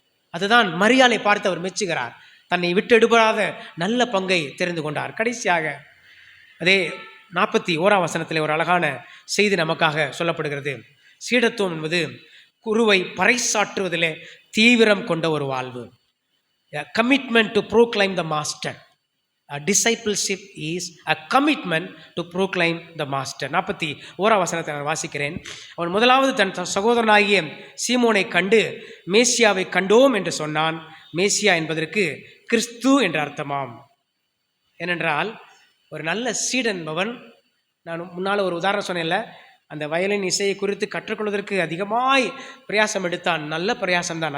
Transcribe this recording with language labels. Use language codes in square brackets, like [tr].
[ta] அதுதான் மரியாதை பார்த்து அவர் மெச்சுகிறார். தன்னை விட்டு எடுபடாத நல்ல பங்கை தெரிந்து கொண்டார். கடைசியாக அதே 41ஆம் வசனத்திலே ஒரு அழகான செய்தி நமக்காக சொல்லப்படுகிறது. சீடத்துவம் என்பது குருவை பறைசாற்றுவதிலே தீவிரம் கொண்ட ஒரு வாழ்வு. [en] Commitment to proclaim the master. Discipleship is a commitment to proclaim the master. [ta] 41ஆம் வசனத்தை நான் வாசிக்கிறேன். அவன் முதலாவது தன் சகோதரனாகிய சீமோனை கண்டு மேசியாவை கண்டோம் என்று சொன்னான். மேசியா என்பதற்கு கிறிஸ்து என்ற அர்த்தமாம். ஏனென்றால் ஒரு நல்ல சீடன் என்பவன், நான் முன்னால் ஒரு உதாரணம் சொன்னேன்ல, அந்த வயலின் இசையை குறித்து கற்றுக்கொள்வதற்கு அதிகமாய் பிரயாசம் எடுத்தான். நல்ல பிரயாசம்தான்.